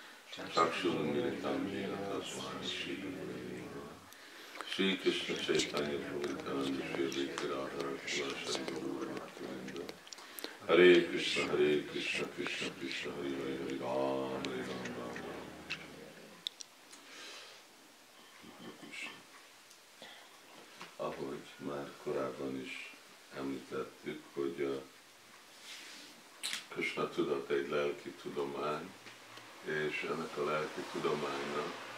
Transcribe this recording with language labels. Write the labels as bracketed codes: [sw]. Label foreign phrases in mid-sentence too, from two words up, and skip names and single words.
[sa] Chakshurumilitam Jena Tasmai Shri Krishna Chaitanya Prabhu Nityananda Shri Advaita Gadadhara Shivasari Gaura Bhaktivinoda Hare Krishna Krishna Krishna Hare Hare Hare Ram Ram Ram. [hu] Ahogy már korábban is említettük, hogy a Krishna tudat egy lelki tudomány, és ennek a lelki tudománynak